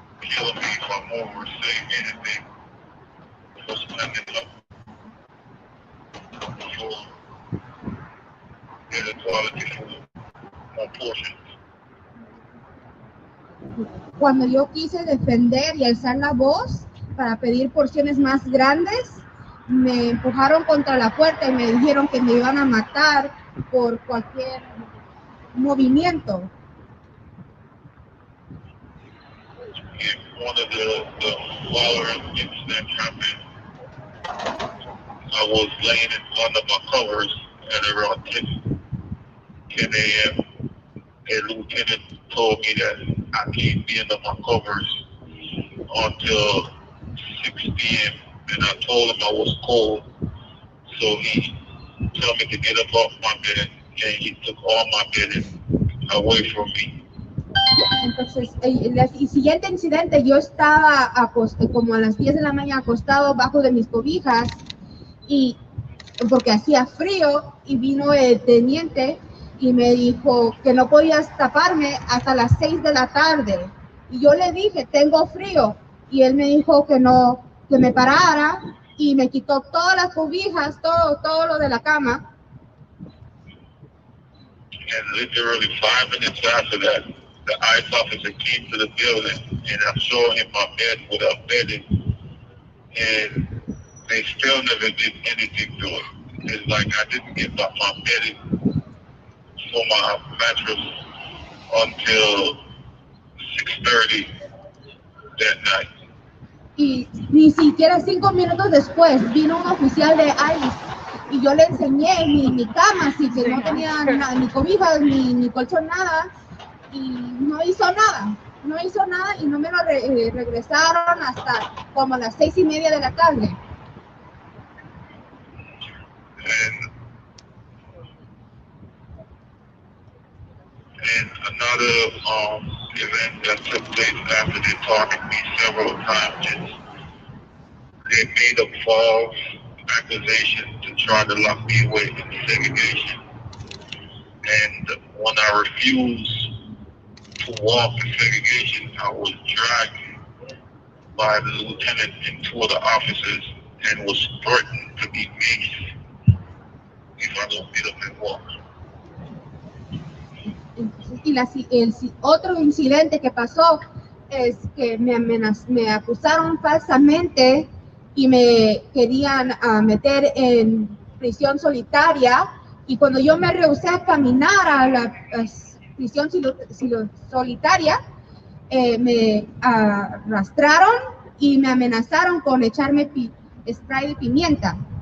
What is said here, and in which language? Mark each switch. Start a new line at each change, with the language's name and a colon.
English: kill me if I'm overstaying anything for spending up for getting quality food, more portions.
Spanish: Cuando yo quise defender y alzar la voz para pedir porciones más grandes, me empujaron contra la puerta y me dijeron que me iban a matar por cualquier movimiento.
English: If one of the following incidents happened, I was laying under my covers at around 10 a.m. A lieutenant told me that I can't be under my covers until 6 p.m. and I told him I was cold, so he told me to get up off my bed and he took all my bedding away from me.
Spanish: Entonces, el siguiente incidente, yo estaba como a las 10 de la mañana acostado bajo de mis cobijas y porque hacía frío y vino el teniente y me dijo que no podías taparme hasta las 6 de la tarde. Y yo le dije, tengo frío. Y él me dijo que no, que me parara y me quitó todas las cobijas, todo lo de la cama.
English: And literally 5 minutes after that, the ICE officer came to the building and I showed him my bed without bedding. And they still never did anything to it. It's like I didn't get my bedding for my mattress until 6:30 that night.
Spanish: Y ni siquiera 5 minutos después vino un oficial de ICE y yo le enseñé mi cama, así que no tenía ni cobijas, ni colchón, nada, y no hizo nada y no me lo regresaron hasta como las 6:30 de la tarde.
English: And another event that took place after they targeted me several times is they made a false accusation to try to lock me away in segregation. And when I refused to walk in segregation, I was dragged by the lieutenant and 2 other officers and was threatened to be maced if I don't get up and walk.
Spanish: Y el otro incidente que pasó es que me acusaron falsamente y me querían meter en prisión solitaria, y cuando yo me rehusé a caminar a la prisión solitaria, me arrastraron y me amenazaron con echarme spray de pimienta.